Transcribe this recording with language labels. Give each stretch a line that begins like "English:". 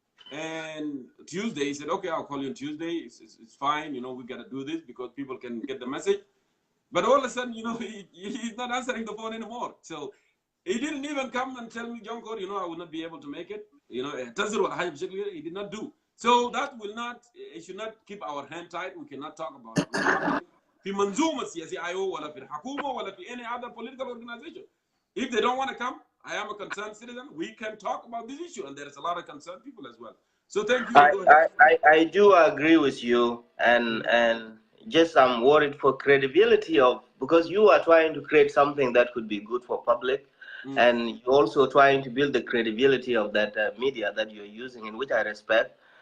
English: And Tuesday, he said, okay, I'll call you on Tuesday. It's fine, you know, we got to do this because people can get the message. But all of a sudden, you know, he's not answering the phone anymore. So he didn't even come and tell me, Jongkor, you know, I will not be able to make it. You know, he did not do. So that will not, it should not keep our hand tight. We cannot talk about it.
Arabic: في منظومة سياسية IO ولا في الحكومة ولا في
English: any other political organization. If they don't want to come, I am a concerned citizen. We can talk about this issue, and there is a lot of concerned people as well. So thank you. I do agree with you, and just I'm worried for credibility of, because you are trying to create something that could be good for public, and you're also trying to build the credibility of that media that you're using, in which I respect.